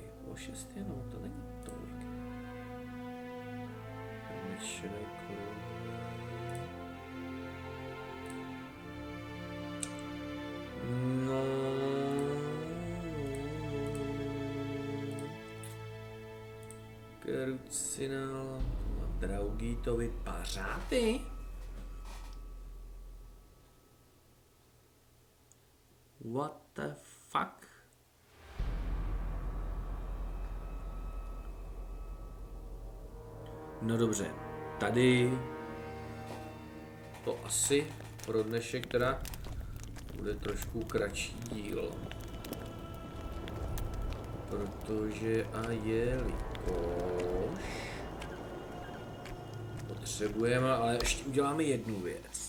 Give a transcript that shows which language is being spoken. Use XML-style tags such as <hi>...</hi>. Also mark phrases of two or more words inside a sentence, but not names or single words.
<cs>O 6 jenom, to není tolik. No... Krucinál, Draugitovi pařáty?</cs> <en>What the fuck?</en> <cs>No dobře, tady to asi pro dnešek teda bude trošku kratší díl. Protože a jelikož potřebujeme, ale ještě uděláme jednu věc.</cs>